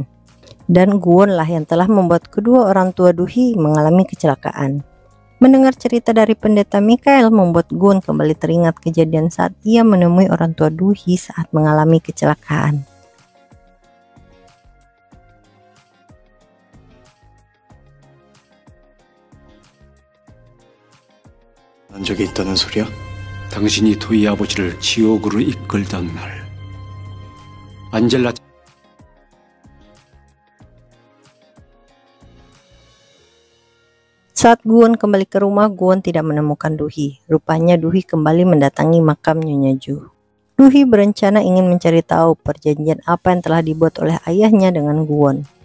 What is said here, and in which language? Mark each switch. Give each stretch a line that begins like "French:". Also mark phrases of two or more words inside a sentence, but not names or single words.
Indonesian: Dan Guwon lah yang telah membuat kedua orang tua Duhi mengalami kecelakaan. Mendengar cerita dari pendeta Mikhail membuat Guwon kembali teringat kejadian saat ia menemui orang tua Duhi saat mengalami kecelakaan.
Korean: 난 적이 있다는 소리야? 당신이 도희 아버지를 지옥으로 이끌던 날 안젤라
Indonesian: Saat Guwon kembali ke rumah, Guwon tidak menemukan Duhi. Rupanya Duhi kembali mendatangi makam Nyonya Ju. Duhi berencana ingin mencari tahu perjanjian apa yang telah dibuat oleh ayahnya dengan Guwon.